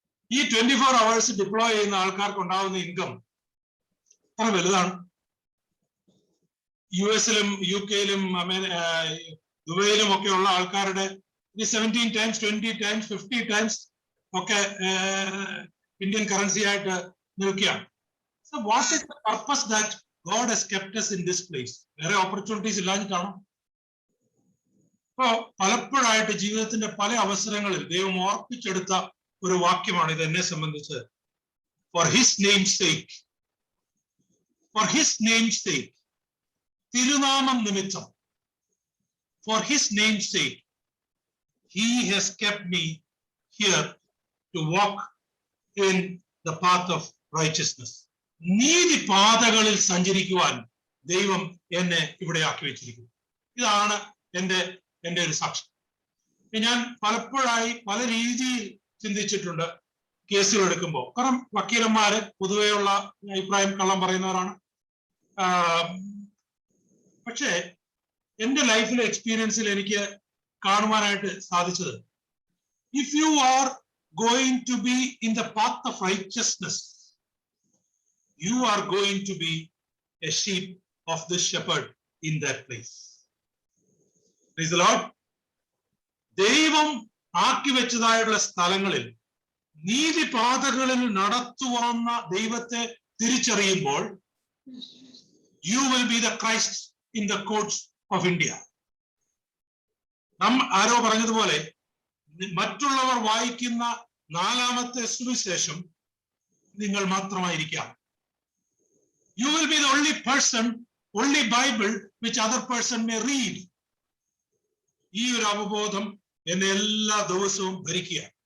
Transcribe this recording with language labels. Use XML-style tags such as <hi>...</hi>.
<ml>ഈ 24 hours deploy ചെയ്യുന്ന ആൾക്കാർക്ക് ഉണ്ടാകുന്ന ഇൻകം അത്ര വലുതാണ്. US-ലും UK-ലും ദുബൈയിലും ഒക്കെ ഉള്ള ആൾക്കാരുടെ 17 times, 20 times, 50 times ഒക്കെ ഇന്ത്യൻ കറൻസി ആയിട്ട് നിൽക്കുകയാണ്.</ml> <en>So what is the purpose that God has kept us in this place?</en> <ml>വേറെ ഓപ്പർച്യൂണിറ്റീസ് ഇല്ലാഞ്ഞിട്ടാണോ? അപ്പോ പലപ്പോഴായിട്ട് ജീവിതത്തിന്റെ പല അവസരങ്ങളിൽ ദൈവം ഓർപ്പിച്ചെടുത്ത ഒരു വാക്യമാണ് ഇത് എന്നെ സംബന്ധിച്ച്.</ml> <en>For his name's sake, for his name's sake,</en> <ml>തിരുനാമം നിമിത്തം,</ml> <en>for his name's sake, he has kept me here to walk in the path of righteousness.</en> <ml>നീതിപാതകളിൽ സഞ്ചരിക്കുവാൻ ദൈവം എന്നെ ഇവിടെ ആക്കി വെച്ചിരിക്കുന്നു. ഇതാണ് എന്റെ ഒരു സാക്ഷ്യം. ഞാൻ പലപ്പോഴായി പല രീതിയിൽ ചിന്തിച്ചിട്ടുണ്ട് കേസുകൾ എടുക്കുമ്പോൾ. കാരണം വക്കീലന്മാര് പൊതുവെയുള്ള അഭിപ്രായം കള്ളം പറയുന്നവരാണ്. പക്ഷേ എന്റെ ലൈഫിലെ എക്സ്പീരിയൻസിൽ എനിക്ക് കാണുവാനായിട്ട് സാധിച്ചത്,</ml> <en>If you are going to be in the path of righteousness, you are going to be a sheep of the shepherd in that place. Praise the Lord.</en> <ml>ദൈവം ആക്കി വെച്ചതായുള്ള സ്ഥലങ്ങളിൽ നീതിപാതകളിൽ നടത്തുവാന്ന ദൈവത്തെ തിരിച്ചറിയുമ്പോൾ</ml> <en>you will be the Christ in the courts of India.</en> <ml>ആരോ പറഞ്ഞതുപോലെ മറ്റുള്ളവർ വായിക്കുന്ന 4ാമത്തെ സുവിശേഷം നിങ്ങൾ മാത്രമായിരിക്കാം.</ml> <en>You will be the only person, only Bible which other person may read.</en> <ml>ഈ ഒരു അവബോധം എന്നെ എല്ലാ ദിവസവും ഭരിക്കുക.</ml>